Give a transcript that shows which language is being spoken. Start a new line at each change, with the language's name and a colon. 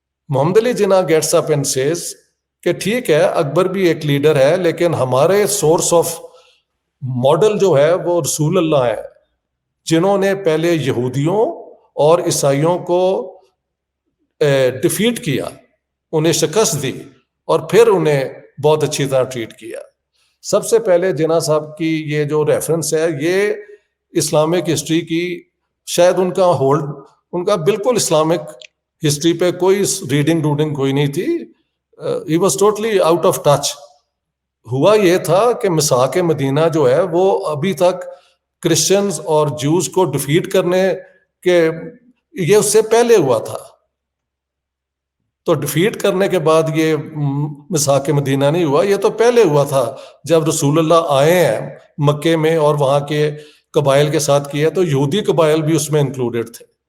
Urdu: Muhammad Ali Jinnah
English: gets up and says
Urdu: کہ ٹھیک ہے اکبر بھی ایک لیڈر ہے, لیکن ہمارے سورس آف ماڈل جو ہے وہ رسول اللہ ہے, جنہوں نے پہلے یہودیوں اور عیسائیوں کو ڈیفیٹ کیا, انہیں شکست دی, اور پھر انہیں بہت اچھی طرح ٹریٹ کیا. سب سے پہلے جناح صاحب کی یہ جو ریفرنس ہے یہ اسلامک ہسٹری کی, شاید ان کا بالکل اسلامک ہسٹری پہ کوئی ریڈنگ کوئی نہیں تھی.
English: he was totally out of touch.
Urdu: ہوا یہ تھا کہ مساق مدینہ جو ہے وہ ابھی تک کرسچنز اور جوز کو ڈیفیٹ کرنے کے یہ اس سے پہلے ہوا تھا. تو ڈیفیٹ کرنے کے بعد یہ مساق مدینہ نہیں ہوا, یہ تو پہلے ہوا تھا جب رسول اللہ آئے ہیں مکے میں اور وہاں کے قبائل کے ساتھ کیا, تو یہودی قبائل بھی اس میں انکلوڈیڈ تھے.